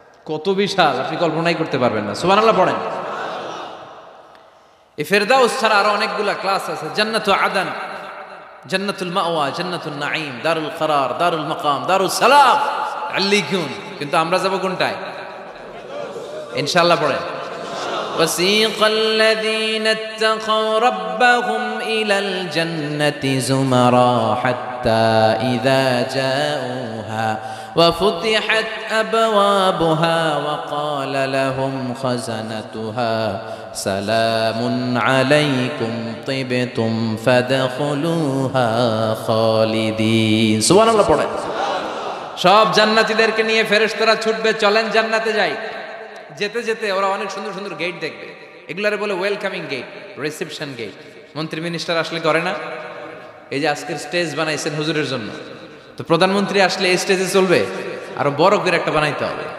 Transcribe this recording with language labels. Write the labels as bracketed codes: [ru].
[bn] কত বিশাল, আপনি কল্পনাই করতে পারবেন না। সুবহানাল্লাহ পড়েন। এই ফেরদাউস ছাড়া আরো অনেকগুলা ক্লাস আছে। জান্নাতুল আদন, জান্নাতুল মাওয়া, জান্নাতুল নাঈম, দারুল করার, দারুল মাকাম, দারুল সালাম, আল্লিকুন। কিন্তু আমরা যাব কোনটায়? ইনশাআল্লাহ পড়েন। [ar] وسيق الذين اتقوا ربهم إلى الجنة زمرا حتى إذا جاءوها وفتحت أبوابها وقال لهم خزنتها سلام عليكم طبتم فادخلوها خالدين। [bn] সুবহান আল্লাহ পড়েন। সব জান্নাতীদেরকে নিয়ে ফেরেশতারা ছুটবে, চলেন জান্নাতে যাই। যেতে যেতে ওরা অনেক সুন্দর সুন্দর গেট দেখবে। এগুলারে বলে ওয়েলকামিং গেট, রিসেপশন গেট। মন্ত্রী মিনিস্টার আসলে করে না? এই যে আজকের স্টেজ বানাইছেন হুজুরের জন্য, তো প্রধানমন্ত্রী আসলে এই স্টেজে চলবে, আরো বড় করে একটা বানাইতে হবে।